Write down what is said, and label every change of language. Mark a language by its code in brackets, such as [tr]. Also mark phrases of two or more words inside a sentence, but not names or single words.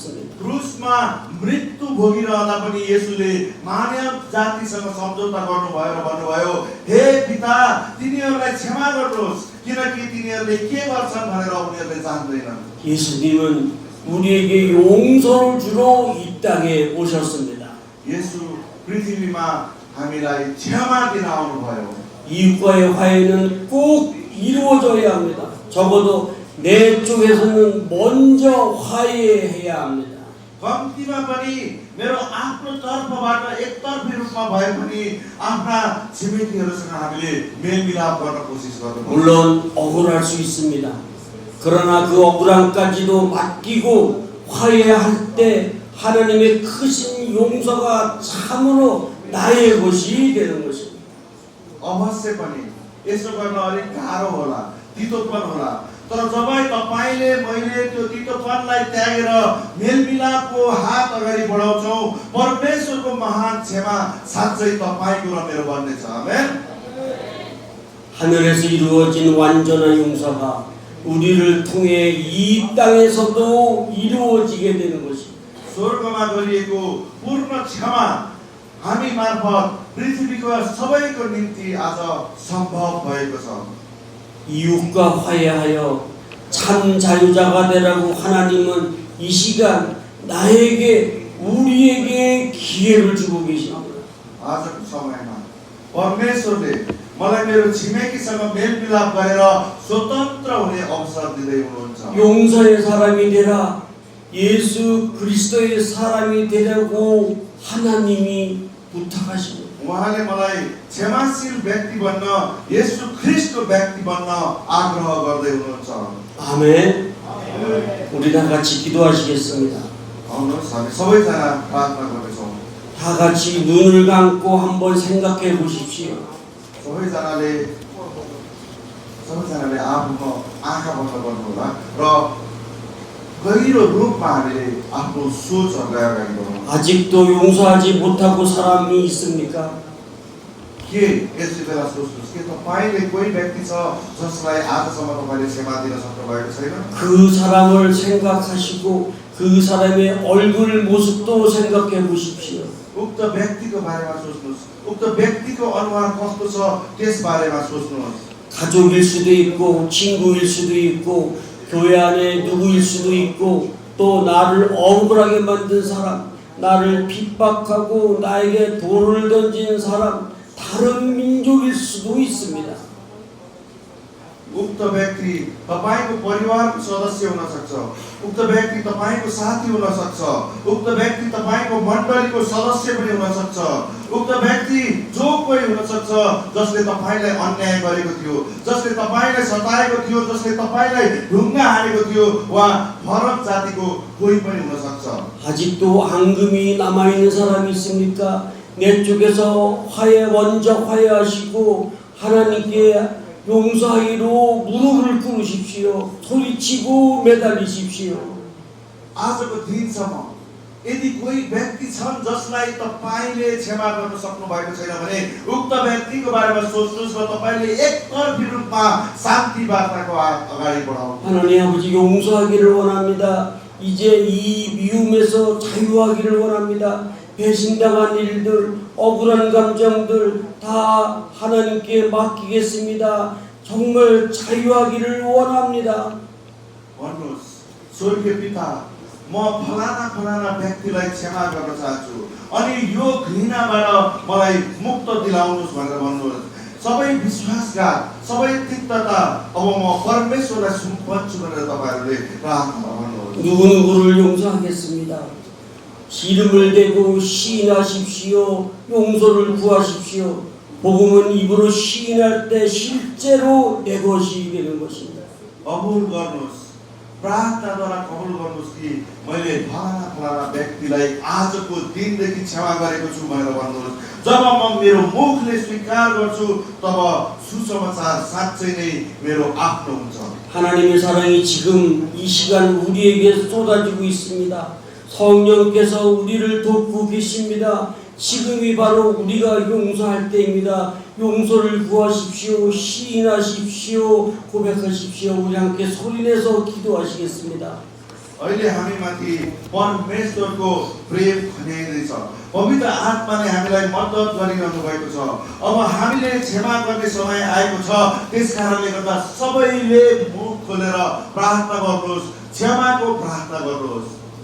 [ne] क्रुसमा मृत्यु भोगिरहँदा पनि येशूले मानव जातिसँग सम्झौता गर्नुभयो र भन्नुभयो हे पिता तिनीहरूलाई क्षमा गर्नुहोस् किनकि तिनीहरूले के गर्छन् भनेर उनीहरूले जान्दैनन्। [ko] 예수님은 우리에게 용서를 주러 이 땅에 오셨습니다. [ne] येशू पृथ्वीमा हामीलाई क्षमा दिन आउनुभयो। [ko] 이웃과의 화해는 꼭 이루어져야 합니다. 적어도 내 쪽에서는 먼저 화해해야 합니다. [ne] कम्तीमा पनि मेरो आफ्नो तर्फबाट एकतर्फी रूपमा भए पनि आफ्ना छिमेकीहरूसँग हामीले मेलमिलाप गर्न कोसिस गर्नुपर्छ। [ko] 물론 억울할 수 있습니다. 그러나 그 억울함까지도 맡기고 화해할 때 하나님의 크신 용서가 참으로 나의 것이 되는 것입니다. [ne] अवश्य पनि यसो गर्न अलिक गाह्रो होला, तितोपन होला, तर जब तपाईले मैले त्यो तितोपनलाई त्यागेर मेलमिलापको हात अगाडि बढाउँछौँ, परमेश्वरको महान क्षमा साँच्चै तपाईको र मेरो बन्नेछ। आमेन। [ko] 하늘에서 이루어진 완전한 용서가 우리를 통해 이 땅에서도 이루어지게 되는 것입니다. [ne] स्वर्गमा गरिएको पूर्ण क्षमा हामी मार्फत पृथ्वीको सबैको निम्ति आज सम्भव भएको छ। [ko] 이웃과 화해하여 참 자유자가 되라고 하나님은 이 시간 나에게 우리에게 기회를 주고 계십니다. [ne] आजको समयमा परमेश्वरले मलाई मेरो छिमेकीसँग मेलमिलाप गरेर स्वतन्त्र हुने अवसर दिँदै हुनुहुन्छ। [ko] 용서의 사람이 되라. 예수 그리스도의 사람이 되라고 하나님이 부탁하십니다. [ne] उहाँले मलाई क्षमाशील व्यक्ति बन्न, येशू ख्रीष्टको व्यक्ति बन्न आग्रह गर्दै हुनुहुन्छ। [ko] 아멘. 우리 다 같이 기도하시겠습니다. [ne] आउनुहोस् हामी सबैजना प्रार्थना गर्नेछौँ। [ko] 다 같이 눈을 감고 한번 생각해 보십시오. [ne] सबैजनाले आफ्नो आँखा बन्द गर्नुहोला र गहिरो रूपमा हामीले आफ्नो सोचहरूलाई अगाडि बढाउँ। [ko] 아직도 용서하지 못하고 사람이 있습니까? [ne] के यति बेला सोच्नुहोस् के तपाईँले कोही व्यक्ति छ जसलाई आजसम्म तपाईँले क्षमा दिन सक्नु भएको छैन? [ko] 그 사람을 생각하시고 그 사람의 얼굴 모습도 생각해 보십시오. [ne] उक्त व्यक्तिको बारेमा सोच्नुहोस्। उक्त व्यक्तिको अनुहार कस्तो छ त्यस बारेमा सोच्नुहोस्। [ko] 가족일 수도 있고 친구일 수도 있고 교회 안에 누구일 수도 있고 또 나를 억울하게 만든 사람, 나를 핍박하고 나에게 돌을 던지는 사람, 다른 민족일 수도 있습니다. [ne] उक्त व्यक्ति तपाईको परिवारको सदस्य हुन सक्छ, उक्त व्यक्ति तपाईको साथी हुन सक्छ, उक्त व्यक्ति तपाईको मण्डलीको सदस्य पनि हुन सक्छ, उक्त व्यक्ति जो कोही हुन सक्छ जसले तपाईलाई अन्याय गरेको थियो, जसले तपाईलाई सताएको थियो, जसले तपाईलाई ढुङ्गा हानेको थियो, वा फरक जातिको कोही पनि हुन सक्छ। [ko] 아직도 앙금이 남아있는 사람이 있습니까? 내 쪽에서 먼저 화해하시고 하나님께 용서하기로 무릎을 꿇으십시오. 소리치고 매달리십시오. [ne] आजको दिनसम्म यदि कोही व्यक्ति छन् जसलाई तपाईले क्षमा गर्न सक्नु भएको छैन भने उक्त व्यक्तिको बारेमा सोच्नुहोस् र तपाईले एकतर्फी रूपमा शान्ति वार्ताको अगाडि बढाउनु। [ko] 하나님 아버지 용서하기를 원합니다. 이제 이 미움에서 자유하기를 원합니다. 배신당한 일들, 억울한 감정들 다 하나님께 맡기겠습니다. 정말 자유하기를 원합니다. [ne] भन्नुहोस्, स्वर्गीय पिता, म फलाना व्यक्तिलाई क्षमा गर्न चाहन्छु अनि यो घृणाबाट मलाई मुक्त दिलाउनुहोस् भनेर भन्नुहोस्। सबै विश्वासघात, सबै तिक्तता अब म परमेश्वरलाई सुम्पन्छु भनेर तपाईहरूले प्रार्थना भन्नुहोस्। [ko] 누구누구를 용서하겠습니다. 기름을 대고 시인하십시오. 용서를 구하십시오. 복음은 입으로 시인할 때 실제로 내 것이 되는 것입니다. [ne] कबुल गर्नुहोस्, प्रार्थनाद्वारा कबुल गर्नुहोस् कि मैले फलाना व्यक्तिलाई आजको दिनदेखि क्षमा गरेको छु भनेर भन्नुहोस्। जब म मेरो मुखले स्वीकार गर्छु तब सुसमाचार साँच्चै नै मेरो आफ्नो हुन्छ। [ko] 하나님의 사랑이 지금 이 시간 우리에게 쏟아지고 있습니다. 성령께서 우리를 돕고 계십니다. 지금이 바로 우리가 용서할 때입니다. 용서를 구하십시오. 시인하십시오. 고백하십시오. 우리 함께 소리내서 기도하시겠습니다. [ne] अहिले हामीमाथि परमेश्वरको प्रेम खन्याइँदैछ। पवित्र आत्माले हामीलाई मद्दत गरिरहनु भएको छ। अब हामीले क्षमा गर्ने समय आएको छ। त्यसकारणले गर्दा सबैले मुख खोलेर प्रार्थना गर्नुहोस्, क्षमाको प्रार्थना गर्नुहोस्।